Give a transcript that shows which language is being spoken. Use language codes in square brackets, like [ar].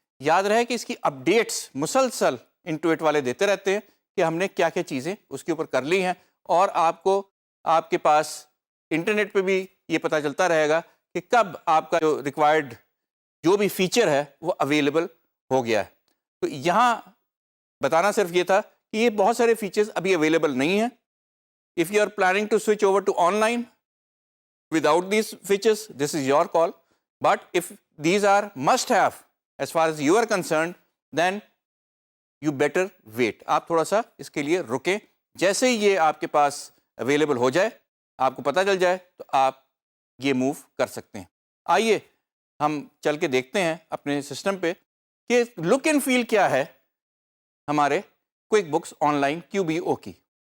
[ur] یاد رہے کہ اس کی اپڈیٹس مسلسل انٹویٹ والے دیتے رہتے ہیں کہ ہم نے کیا کیا چیزیں اس کے اوپر کر لی ہیں, اور آپ کو آپ کے پاس انٹرنیٹ پہ بھی یہ پتہ چلتا رہے گا کہ کب آپ کا جو ریکوائرڈ جو بھی فیچر ہے وہ اویلیبل ہو گیا ہے. تو یہاں بتانا صرف یہ تھا کہ یہ بہت سارے فیچرز ابھی اویلیبل نہیں ہیں. [en] If you are planning to switch over to online without these features, this is your call. But if these are must have as far as you are concerned, then you better wait. [ur] آپ تھوڑا سا اس کے لیے رکیں. جیسے ہی یہ آپ کے پاس اویلیبل ہو جائے, آپ کو پتہ چل جائے, تو آپ یہ موو کر سکتے ہیں. آئیے ہم چل کے دیکھتے ہیں اپنے سسٹم پہ کہ لک اینڈ فیل کیا ہے ہمارے quick books on line QBO کی.